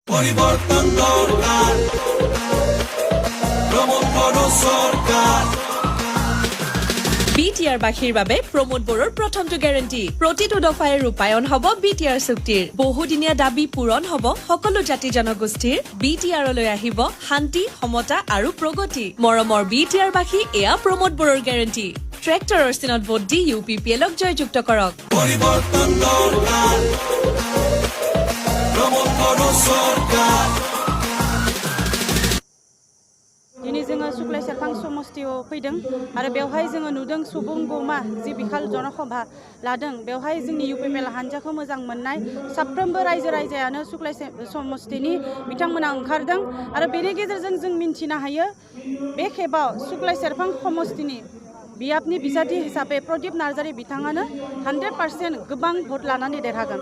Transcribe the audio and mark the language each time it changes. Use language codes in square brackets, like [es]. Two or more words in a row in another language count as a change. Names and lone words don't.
[bn] পরিবর্তন দরকার প্রমোদ বড় সরকার [as] বিটিআর বাসীৰ বাবে প্ৰমোদ বড়োৰ প্ৰথমটো গ্যাৰান্টি প্ৰতিটো দফাই ৰূপায়ণ হ'ব বিটিআৰ চুক্তিৰ বহুদিনীয়া দাবী পূৰণ হ'ব সকলো জাতি জনগোষ্ঠীৰ বিটিআৰলৈ আহিব শান্তি সমতা আৰু প্ৰগতি মৰমৰ বিটিআৰ বাসী এয়া প্ৰমোদ বড়োৰ গ্যাৰান্টি ট্ৰেক্টৰৰ চিনত ভোট দি ইউপিপিএলক জয়যুক্ত কৰক [bn] পরিবর্তন দরকার প্রমোদ বড় সরকার [brx] दिनै जोङो सुक्लाय सेरफां समस्तियाव फैदों आरो बेवहाय जोङो नुदों सुबुं गौमा जि बिखाल जनसभा लादों बेवहाय जोंनि इउपिपिएल हान्जाखौ मोजां मोननाय साफ्रोमबो रायजो राजायानो सुक्लाय समस्तिनि बिथांमोना ओंखारदों आरो बेनि गेजेरजों जों मिन्थिनो हायो बे खेबाव सुक्लाय सेरफां समस्तिनि बियाबनि बिजाथि हिसाबै प्रदीप नार्जारी बिथाङानो 100% गोबां भोट लानानै देरहागोन